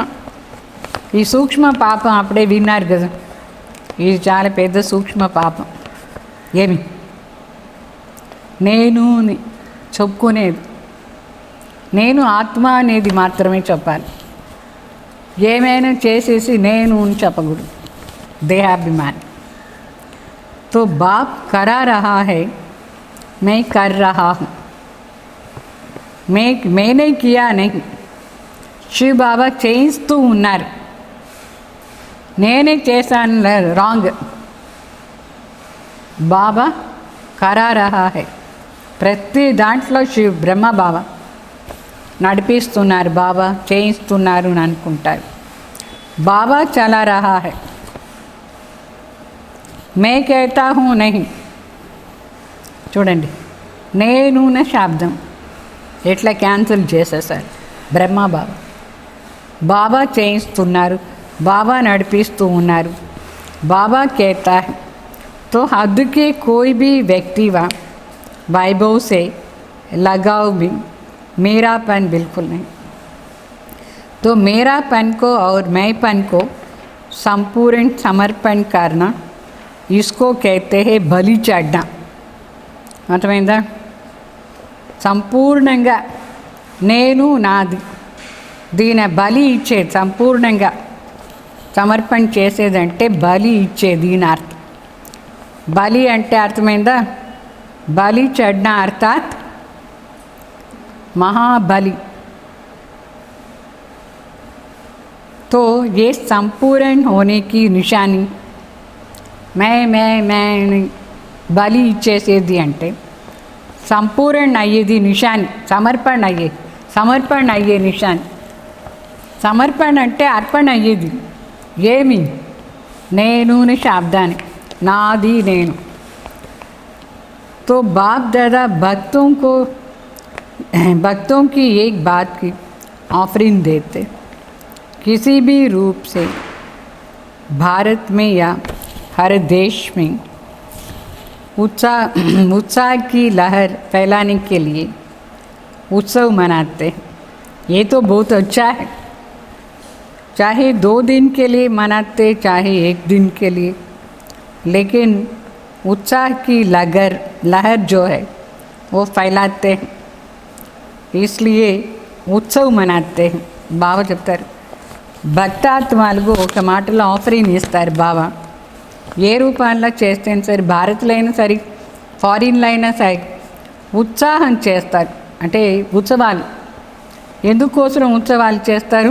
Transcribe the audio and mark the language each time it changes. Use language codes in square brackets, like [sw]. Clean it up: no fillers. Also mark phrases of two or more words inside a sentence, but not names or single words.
[te] ఈ సూక్ష్మ పాపం అప్పుడే విన్నారు కదా, ఇది చాలా పెద్ద సూక్ష్మ పాపం. ఏమి నేను చెప్పుకునేది, నేను ఆత్మ అనేది మాత్రమే చెప్పాలి. ఏమైనా చేసేసి నేను అని చెప్పకూడదు. [hi] देहाभिमान। तो बाप करा रहा है, मैं कर रहा हूँ, मैंने किया नहीं. [te] శివ బాబా చేయిస్తూ ఉన్నారు. నేనే చేశాను రాంగ్. [hi] बाबा करा रहा है. [te] ప్రతి దాంట్లో శివ బ్రహ్మ బాబా నడిపిస్తున్నారు, బాబా చేయిస్తున్నారు అని అనుకుంటారు. [hi] बाबा चला रहा है, मैं कहता हूँ नहीं. [te] చూడండి, నేను నా శబ్దం ఎట్లా క్యాన్సిల్ చేసేసారు బ్రహ్మ బాబా. బాబా చేయిస్తున్నారు, బాబా నడిపిస్తూ ఉన్నారు. [hi] బాబా कहता है तो हद के कोई भी व्यक्ति व वैभव से लगाव भी मेरापन बिल्कुल नहीं. तो मेरापन को और मैंपन को संपूर्ण समर्पण करना, इसको कहते हैं बलि चढ़ना. [te] అర్థమైందా? సంపూర్ణంగా నేను నాది దీని బలి ఇచ్చేది, సంపూర్ణంగా సమర్పణ చేసేదంటే బలి ఇచ్చేది దీని అర్థం. బలి అంటే అర్థమైందా? [hi] बलि चढ़ना अर्थात महाबली. तो ये संपूर्ण होने की निशानी. [te] मैं బలి ఇచ్చేసేది అంటే సంపూర్ణ అయ్యేది నిశాని, సమర్పణ అయ్యే నిశాని. సమర్పణ అంటే అర్పణ అయ్యేది. ఏమి? నేను శబ్దాన్ని, నాది నేను. [hi] तो बाप दादा भक्तों की एक बात की ऑफरिंग देते, किसी भी रूप से भारत में या हर देश में उत्साह की लहर फैलाने के लिए उत्सव मनाते हैं. ये तो बहुत अच्छा है. चाहे 2 दिन के लिए मनाते, चाहे 1 दिन के लिए, लेकिन उत्साह की लहर जो है वो फैलाते हैं, इसलिए उत्सव मनाते हैं. [te] బాబా చెప్తారు, భక్తాత్మలకు ఒక మాటలో ఆఫరింగ్ ఇస్తారు బాబా. ఏ రూపంలో చేస్తే సరే, భారత్లో అయినా సరే, ఫారిన్లో అయినా సరే ఉత్సాహం చేస్తారు. అంటే ఉత్సవాలు. ఎందుకోసం ఉత్సవాలు చేస్తారు?